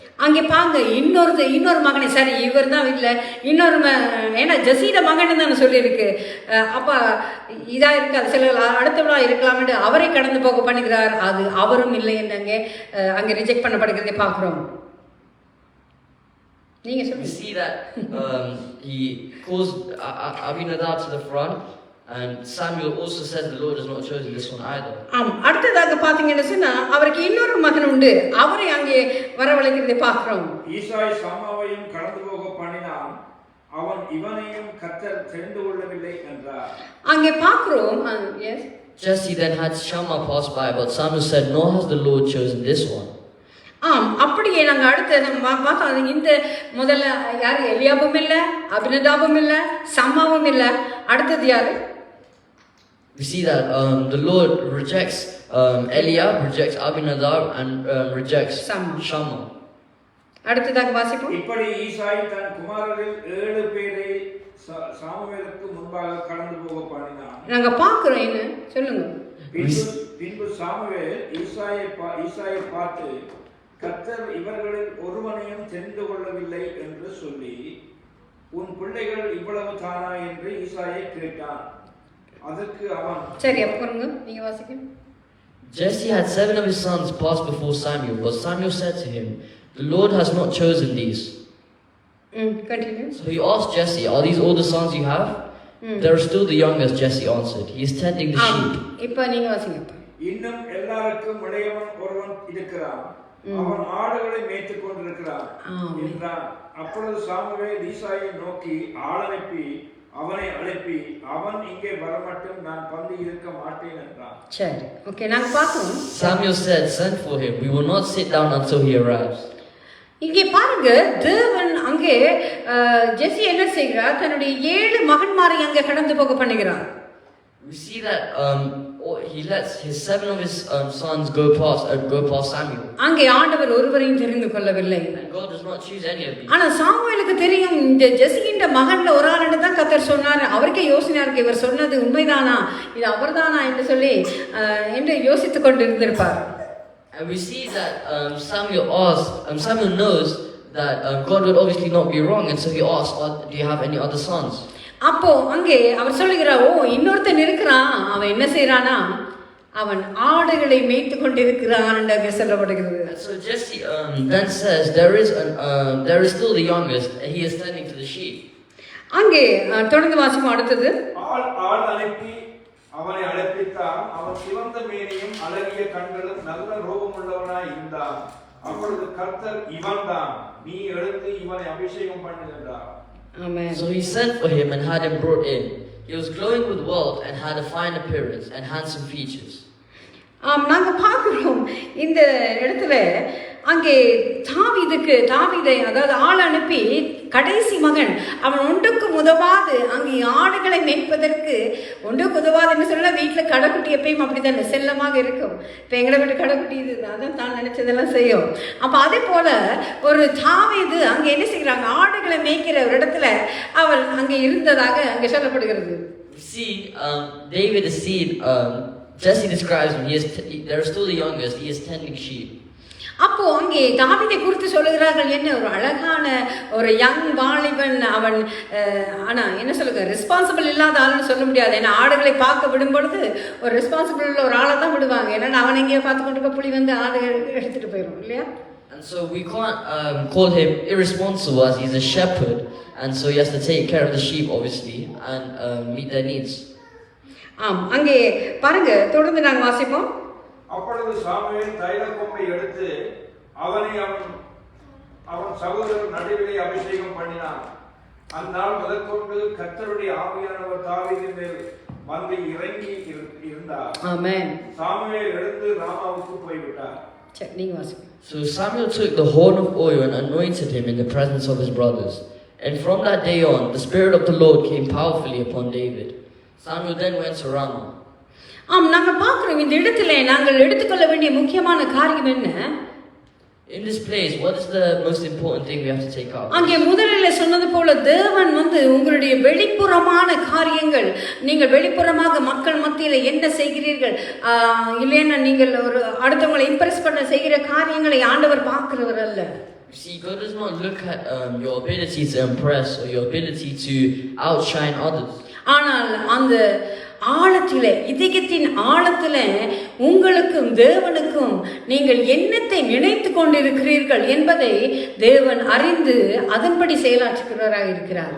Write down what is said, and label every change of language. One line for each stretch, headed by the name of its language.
Tamil: அங்கே பாங்க இன்னொரு மகனை, சரி இவர் தான் இல்லை, இன்னொரு ஏன்னா ஜெசியோட மகன் தான் சொல்லியிருக்கு. அப்போ இதாக இருக்காது, சில அடுத்தவளாக இருக்கலாம்னு அவரை கடந்து போக பண்ணுகிறார். அது அவரும் இல்லை என்று அங்கே ரிஜெக்ட் பண்ணப்படுகிறதை பார்க்குறோம். நீங்க சொல்லுங்க.
English: We see that he calls Abinadab to the front, and Samuel also says the Lord has not chosen this one either.
Tamil: அடுத்ததாக பாத்தீங்கன்னா சொன்னா அவருக்கு இன்னொரு மகன் உண்டு, அவரை அங்கே வரவழைக்கிறதை பார்க்கிறோம். ஈசாய் சம்மாவையும் கடந்து போக பண்ணினான், அவன் இவனையும் கர்த்தர் தெரிந்து கொள்ளவில்லை என்றார். அங்கே பார்க்கிறோம்.
English: Yes. Jesse then had Shammah pass by, but Samuel said, "Nor has the Lord chosen this one."
Tamil: அப்படியே நாங்க அடுத்து பார்த்தோம். இந்த முதல்ல யாரு? எலியாபும் இல்லை, அபினதாபும் இல்லை, சம்மாவும் இல்லை. அடுத்தது யாரு?
English: We see that the Lord rejects Eliab, rejects Abinadab, and rejects Shammah.
Tamil: அடுத்ததாக வாசிப்போம். இப்படி ஈசாய் தன் குமாரரில் 7 பேரை சாமுவேலுக்கு முன்பாக கடந்து போக பண்ணினான். நாங்க பார்க்கிறோம். என்ன சொல்லுங்க. பின்பு சாமுவேல் ஈசாயை பார்த்து, கர்த்தர் இவர்களில் ஒருவனையும் தெரிந்து கொள்ளவில்லை என்று சொல்லி, உன் பிள்ளைகள் இவ்வளவு தானா என்று ஈசாயை கேட்டான். அதற்கு அவன், சரி அப்புறங்க நீங்க வாசிங்க.
English: Jesse had 7 of his sons pass before Samuel, but Samuel said to him, "The Lord has not chosen these." Continue. So he asked Jesse, "Are these all the sons you have?" There is still the youngest, Jesse answered. He is tending the sheep.
Tamil: இப்போ நீங்க வாசிங்க. இன்னும் எல்லாருக்கும் இளையவன் ஒருவன் இருக்கிறான், அவன் ஆடுகளை மேய்த்துக் கொண்டிருக்கிறான் என்றான். அப்பொழுது சாமுவேல் ஈசாயை நோக்கி ஆளனுப்பி அவனை அழைப்பி, அவன் இங்கே வரமட்டும் நான் பந்தி இருக்க மாட்டேன் என்றான். சரி, ஓகே, நாங்க பார்த்தோம்.
English: Samuel said, "Send for him. We will not sit down until he arrives."
Tamil: இங்கே பாருங்க, தேவன் அங்கே ஜெசி என்ன செய்கிறார்? தன்னுடைய 7 மகன்மாரை அங்கே கடந்து போக பண்ணுகிறார்.
English: We see that he lets his 7 of his sons go past Samuel.
Tamil: அங்கே ஆண்டவர் ஒருவரையும் தெரிந்து கொள்ளவில்லை.
English: And God does not choose any of these.
Tamil: ஆனா சாமுவேலுக்கு தெரியும், இந்த ஜெசியின் மகன்ல ஒரு ஆளுன்னு தான் கர்த்தர் சொன்னார். அவருக்கே யோசனையா இருக்கு, இவர் சொன்னது உண்மைதானா, இது அவர்தானா என்று சொல்லி என்று யோசித்துக் கொண்டு இருந்திருப்பார்.
English: And we see that Samuel knows that God would obviously not be wrong, and so he asks, "Do you have any other sons?"
Tamil: அப்போ அங்கே அவர் சொல்லுகிறார், ஓ இன்னொருத்தன் இருக்கிறான், அவன் என்ன செய்யறானா, அவன் ஆடுகளை மேய்த்து கொண்டிருக்கிறான் என்று சொல்லப்படுகிறது.
English: So Jesse then says there is still the youngest, and he is tending to the sheep.
Tamil: அங்கே தொடர்ந்து வாசிப்போம். அடுத்தது, ஆள் அனுப்பி அவனை அழைப்பித்தான். அவன் சிவந்த மேனியும் அழகிய கண்களும் நல்ல ரூபம் உள்ளவனாய் இருந்தான். அப்பொழுது கர்த்தர், இவன்தான், நீ எழுந்து இவனை அபிஷேகம் பண்ணுகின்றார்.
English: Amen. So he sent for him and had him brought in. He was glowing with wealth and had a fine appearance and handsome features.
Tamil: நாங்க பார்க்கிறோம் இந்த இடத்துல அங்கே தாவீதை அதாவது ஆள் அனுப்பி கடைசி மகன் அவன் ஒன்றுக்கும் உதவாது அங்கே ஆடுகளை மேய்ப்பதற்கு ஒன்றுக்கு உதவாதுன்னு சொல்ல, வீட்டில் கடைக்குட்டி எப்பயும் அப்படித்தானே செல்லமாக இருக்கும். இப்போ எங்களை விட்டு கடைக்குட்டி இது அதான் தான் நினைச்சதெல்லாம் செய்யும். அப்போ அதே போல ஒரு தாவீது அங்கே என்ன செய்கிறாங்க, ஆடுகளை மேய்க்கிற ஒரு இடத்துல அவள் அங்கே இருந்ததாக அங்கே சொல்லப்படுகிறது.
English: See, David is seen. Jesse describes him. There is still the youngest. He is tending sheep.
Tamil: அப்போ அங்கே தாவீதை குறித்து சொல்லுகிறார்கள், என்ன ஒரு அழகான ஒரு யங் வாலிபன் அவன். ஆனா என்ன சொல்லுங்க, ரெஸ்பான்சிபிள் இல்லாத ஆளுன்னு சொல்ல முடியாது. ஏன்னா ஆடுகளை பார்க்க விடும் பொழுது ஒரு ரெஸ்பான்சிபிள் உள்ள ஒரு ஆளை தான் விடுவாங்க. ஏன்னா அவன் எங்கேயோ பார்த்து கொண்டு புலி வந்து ஆடு எடுத்துட்டு போயிடும் இல்லையா.
English: And And so we can't call him irresponsible as he's a shepherd, and so he has to take care of the sheep, obviously, and meet their needs.
Tamil: ஆம், அங்கே பாருங்க, தொடர்ந்து நாங்கள் வாசிப்போம். அப்பொழுது சாமுவேல் தைல கொம்பை எடுத்து அவனை அவன் சகோதரர் நடுவிலே அபிஷேகம் பண்ணினான். அந்நாள் முதற்கொண்டு கர்த்தருடைய ஆவியானவர் தாவீதின் மேல் வந்து இறங்கி இருந்தார். ஆமென். சாமுவேல் எழுந்து ராமாவுக்கு போய்விட்டார். சரி, நீங்க வாசிங்க.
English: So Samuel took the horn of oil and anointed him in the presence of his brothers. And from that day on, the Spirit of the Lord came powerfully upon David. Samuel then went to Ramah.
Tamil: ஆம், நாங்க பார்க்கிறோம் இந்த இடத்துல நாங்கள் எடுத்துக்கொள்ள வேண்டிய முக்கியமான காரியம் என்ன?
English: In this place, what is the most important thing we have to take out?
Tamil: அங்கே முதலில் சொன்னது போல தேவன் வந்து உங்களுடைய வெளிப்புறமான காரியங்கள், நீங்கள் வெளிப்புறமாக மக்கள் மத்தியில் என்ன செய்கிறீர்கள், இல்லைன்னா நீங்கள் ஒரு அடுத்தவங்களை இம்ப்ரெஸ் பண்ண செய்கிற காரியங்களை ஆண்டவர் பார்க்கிறவர் அல்ல.
English: You see, God does not look at your ability to impress or your ability to outshine others.
Tamil: ஆனால் அந்த ஆழத்திலே, இதயத்தின் ஆழத்திலே உங்களுக்கும் தேவனுக்கும் நீங்கள் என்னத்தை நினைத்து கொண்டிருக்கிறீர்கள் என்பதை தேவன் அறிந்து அதன்படி செயலாற்றுகிறவராக இருக்கிறார்.